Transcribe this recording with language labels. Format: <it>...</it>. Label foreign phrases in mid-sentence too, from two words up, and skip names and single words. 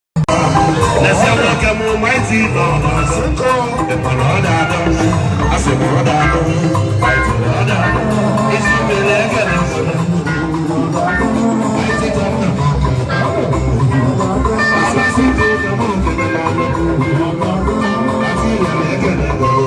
<en>Let's have a look at more mighty God.</en> <ig>Ị ma na ọ dị adọ? A sị m ọ dị adọ. Mighty na ọ dị adọ. Ezi mmiri ekele m.</ig> <en>Mighty God</en> <ig>na ọ dị adọ. A sị m ọ dị adọ. Mighty na ekele m.</ig>